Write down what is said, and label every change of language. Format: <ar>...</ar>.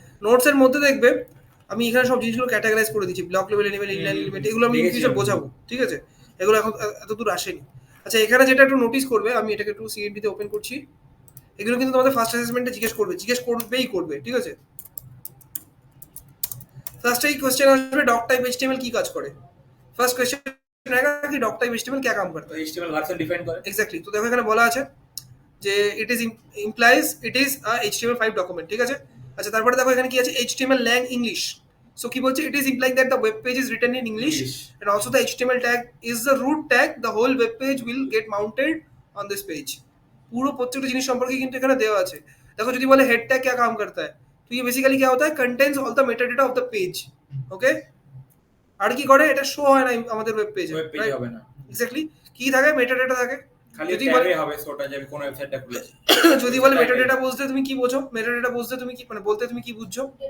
<bn>নোটসের মধ্যে দেখবে আমি এখানে সব জিনিসগুলো ক্যাটাগরাইজ করে দিচ্ছি, block level element, inline element, এগুলো আমি ফিউচার বোঝাবো, ঠিক আছে। এগুলো এখন এত দূর আসেনি। আচ্ছা, এখানে যেটা একটু নোটিস করবে, আমি এটাকে একটু সিএমডি তে ওপেন করছি। এগুলো কিন্তু তোমাদের ফার্স্ট অ্যাসেসমেন্টে জিজ্ঞেস করবে, ঠিক আছে। ফার্স্ট এই কোশ্চেন আসবে, ডক টাইপ এইচটিএমএল কি কাজ করে।</bn> <hi>ফার্স্ট কোশ্চেন आएगा कि डॉक टाइप एचटीएमएल क्या काम करता है,</hi> <bn>HTML ভার্সন ডিফাইন করে। এক্স্যাক্টলি। তো দেখো এখানে বলা আছে যে</bn> <en>it is implies it is a HTML5 document,</en> <bn>ঠিক আছে। আচ্ছা, তারপরে দেখো এখানে কি আছে, HTML ল্যাং ইংলিশ। সো কি বলছে,</bn> <en>It is implying that the web page is written in English and also the HTML tag is the root tag, the whole web page will get mounted on this page.</en> <bn>পুরো প্রত্যেকটা জিনিস সম্পর্কে কিন্তু এখানে দেওয়া আছে। দেখো যদি বলে</bn> <hi>हेड टैग क्या काम करता है, तो ये बेसिकली क्या होता है,</hi> <en>Contains all the metadata of the page.</en> <bn>Okay, আর কি করে, এটা শো হয় না আমাদের ওয়েব পেজে, হবে না। এক্স্যাক্টলি, কি থাকে, মেটাডেটা থাকে। খালি ট্যাগে হবে শোটা যে কোন ওয়েবসাইটটা খুলেছে। যদি বলে মেটাডেটা বুঝতে তুমি কি বোঝো, মেটাডেটা বুঝতে তুমি কি মানে বলতে তুমি কি বুঝছো,</bn>